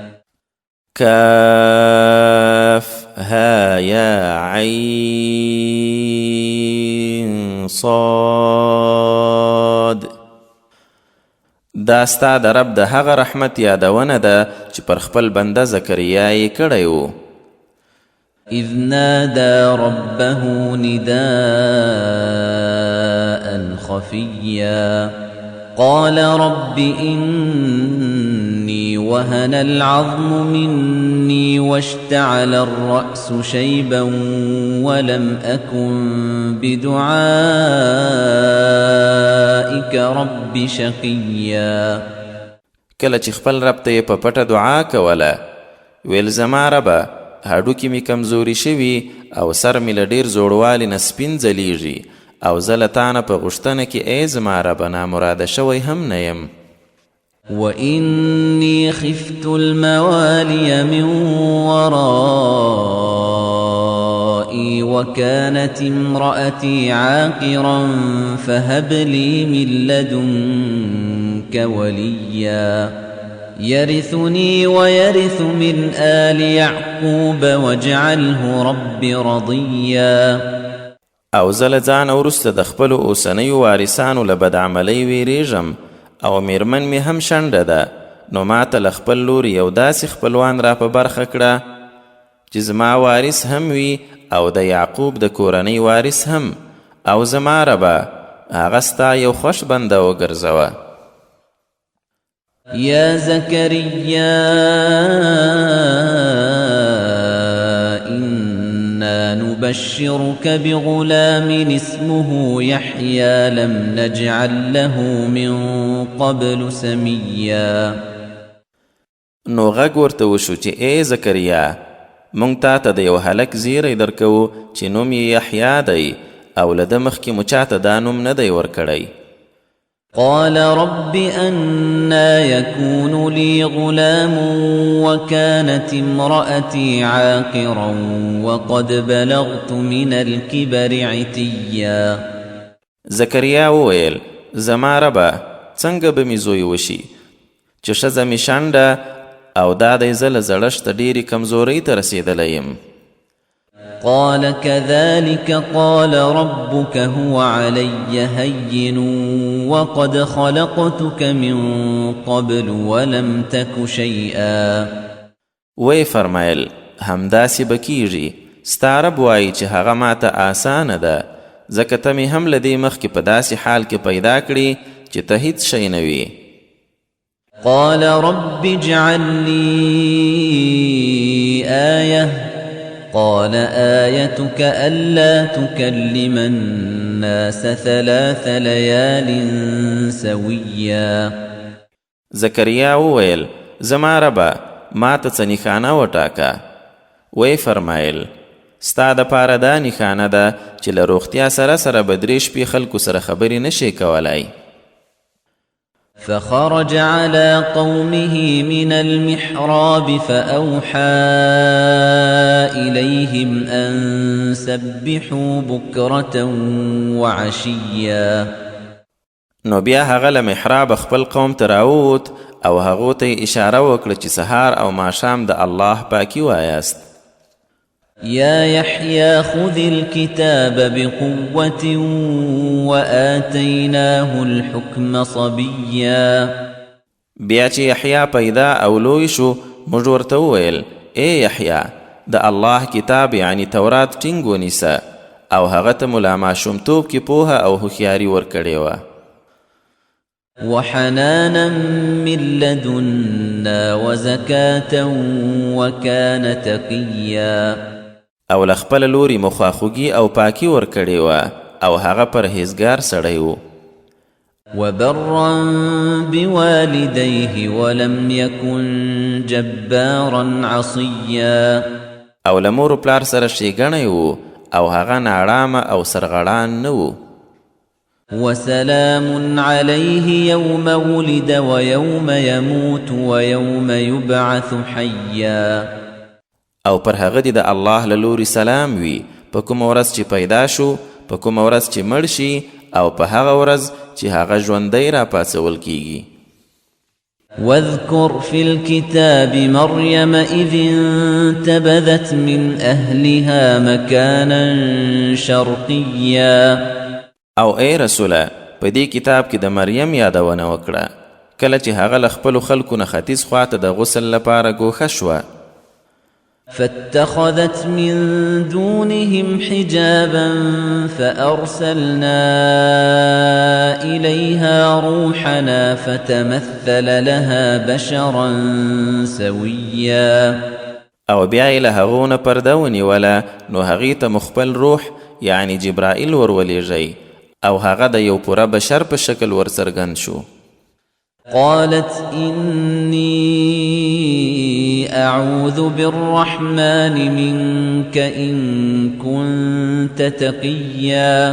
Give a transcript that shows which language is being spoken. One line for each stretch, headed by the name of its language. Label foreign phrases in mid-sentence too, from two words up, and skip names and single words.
Arabic: كاف ها يا عين صاد.
Pashto: دا ستا د رب د هغه رحمت یادونه ده چې پر خپل بنده زکریا یې کړی و.
Arabic: إذ نادى ربه نداء خفيا قال رب إني وهن العظم مني واشتعل الرأس شيبا ولم أكن بدعائك رب شقيا.
Pashto: کله چې خپل رب ته یې په پټه دعا کوله ویل زما ربه هډوکي مې کمزوري شوي او سر مې له ډېر زوړوالي نه سپین ځلیږي او زه له تا نه په غوښتنه کې ای زما ربه نامراده شوی هم نه یم.
Arabic: وإني خفت الموالي من ورائي وكانت امرأتي عاقرا فهب لي من لدنك وليا يرثني ويرث من آل يعقوب واجعله رب رضيا.
Pashto: او زه له ځانه وروسته د خپلو اوسنیو وارثانو له بدعملۍ ویریږم او میرمن مې هم شنډه ده، نو ما ته له خپل لوري یو داسې خپلوان را په برخه کړه چې زما وارث هم وي او د یعقوب د کورنۍ وارث هم، او زما ربه هغه ستا یو خوښ بنده وګرځوه.
Arabic: يا زكريا إنا نبشرك بغلام اسمه يحيى لم نجعل له من قبل سميا.
Pashto: نو غږ ورته وشو چې ای زکریا مونږ تا ته د یو هلک زیری درکوو چې نوم یې یحیی دی او له ده مخکې مو چاته دا نوم نه دی ورکړی.
Arabic: قال رب أنا يكون لي غلام وكانت امرأتي عاقرا وقد بلغت من الكبر عتيا.
Pashto: زکریا وویل زما ربه څنګه به مې زوی وشي چې ښځه مې شنډه او دا دی زه له زړښته ډېرې کمزورۍ ته رسېدلی یم.
Arabic: قال كذلك قال ربك هو علي هين وقد خلقتك من قبل ولم تك شيئا.
Pashto: وی فرمایل همداسې به کیږي، ستا رب وایي چې هغه ماته آسانه ده ځکه ته مې هم له دې مخکې په داسې حال کې پیدا کړي چې ته هیڅ شی نه وي.
Arabic: قال رب اجعل لي آية قال آيتك ألا تكلم الناس 3 ليال سويا.
Pashto: زکریا وویل زما ربه ما ته څه نښانه وټاکه. وی فرمایل ستا دپاره دا نښانه ده چې له روغتیا سره سره به 3 شپې خلکو سره خبرې نشي کولی.
Arabic: فخرج على قومه من المحراب فأوحى إليهم أن سبحوا بكرة وعشيا.
Pashto: نو بیا هغه له محراب خپل قوم ته راووت او هغو ته اشاره وکړه چې سهار او ماښام د الله پاکي وایاست.
Arabic: يا يحيى خذ الكتاب بقوة وآتيناه الحكم صبيا.
Pashto: بیا چې یحیی پیدا او لوی شو موږ ورته وویل ای یحیی د الله کتاب یعنی تورات ټینګ ونیسه او هغه ته مو لا ماشومتوب کې پوهه او هوښیاري ورکړې وه.
Arabic: وحنانا من لدنا وزكاة وكان تقيا.
Pashto: او له خپله لوري مو خواخوږي او پاکي ورکړې وه او هغه پرهیزګار سړی و.
Arabic: وبرا بوالديه ولم يكن جبارا عصيا.
Pashto: او له مور پلار سره ښېګڼی و او هغه ناړامه او سرغړان نه و.
Arabic: وسلام عليه يوم ولد ويوم يموت ويوم يبعث حيا.
Pashto: او پر هغه دی د الله له لوري سلام وي په کومه ورځ چې پیدا شو، په کومه ورځ چې مړ شي او په هغه ورځ چې هغه ژوندی راپاڅول کیږي.
Arabic: واذكر في الكتاب مريم إذ انتبذت من أهلها مكانا شرقيا.
Pashto: او ای رسوله په دې کتاب کې د مریم یادونه وکړه کله چې هغه له خپلو خلکو نه ختیځ خواته د غسل لپاره ګوښه شوه.
Arabic: فاتخذت من دونهم حجابا فأرسلنا إليها روحنا فتمثل لها بشرا سويا.
Pashto: او بیا یې له هغو نه پرده ونیوله نو هغې ته مخبل روح یعنی جبرائیل ورولېږئ او هغه د یو پوره بشر په شکل ورڅرګند شو.
Arabic: قالت إني أعوذ بالرحمن منك إن كنت تقيا.